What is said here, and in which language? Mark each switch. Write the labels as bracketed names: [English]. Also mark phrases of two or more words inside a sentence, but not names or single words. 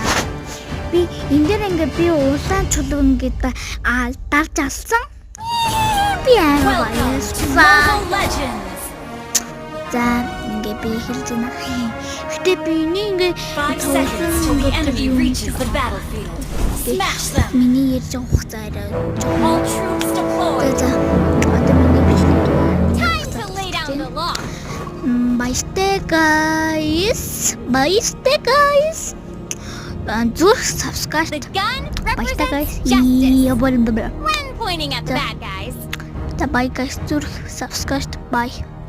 [Mongolian] Би энэ дээр ингээд би улаан чулуу ингээд дарж алсан. Би аа За ингээд би хэлж байна. Гэтэ би ингээд [English] 5 seconds till the enemy reaches the battlefield. Smash them! [Mongolian] миний ярьж байгаа хугацаа арай [English] All troops deployed! [Mongolian] За одоо миний бичлэг [English] Time to lay down the law! [Mongolian] Баяртай guys. Зүрх subscribe. [English] The gun [Mongolian] Баяртай guys. [English] represents justice When when pointing at the bad guys. Bye guys. Зүрх subscribe. Bye.